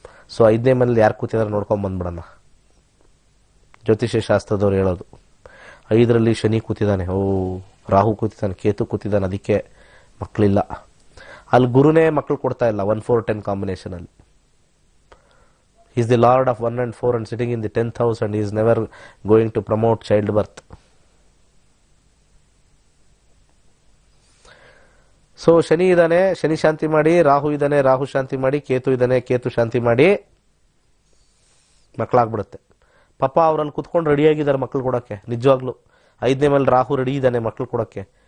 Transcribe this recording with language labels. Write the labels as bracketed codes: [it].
[kn] So 5ನೇ ಮನೇಲಿ ಯಾರು ಕೂತಿದಾರೆ ನೋಡ್ಕೊಂಡ್ ಬಂದ್ಬಿಡೋಣ. ಜ್ಯೋತಿಷ್ಯ ಶಾಸ್ತ್ರದವ್ರು ಹೇಳೋದು 5ರಲ್ಲಿ ಶನಿ ಕೂತಿದ್ದಾನೆ, ರಾಹು ಕೂತಿದ್ದಾನೆ, ಕೇತು ಕೂತಿದ್ದಾನೆ, ಅದಕ್ಕೆ ಮಕ್ಕಳಿಲ್ಲ. ಅಲ್ಲಿ ಗುರುನೇ ಮಕ್ಕಳು ಕೊಡ್ತಾ ಇಲ್ಲ 1, 4, 10 ಕಾಂಬಿನೇಷನ್ ಅಲ್ಲಿ. [en] He is the lord of 1 and 4 and sitting in the 10th house and he is never going to promote child birth. [kn] So Shani ಇದ್ದಾನೆ, ಶನಿ ಶಾಂತಿ ಮಾಡಿ, ರಾಹು ಇದ್ದಾನೆ, ರಾಹು ಶಾಂತಿ ಮಾಡಿ, ಕೇತು ಇದ್ದಾನೆ, ಕೇತು ಶಾಂತಿ ಮಾಡಿ, ಮಕ್ಕಳಾಗ್ಬಿಡುತ್ತೆ. ಪಾಪ ಅವರಲ್ಲಿ ಕುತ್ಕೊಂಡು ರೆಡಿಯಾಗಿದ್ದಾರೆ ಮಕ್ಕಳು ಕೊಡೋಕ್ಕೆ. ನಿಜವಾಗ್ಲು 5ನೇ ಮೇಲೆ ರಾಹು ರೆಡಿ ಇದ್ದಾನೆ ಮಕ್ಕಳು ಕೊಡೋಕ್ಕೆ.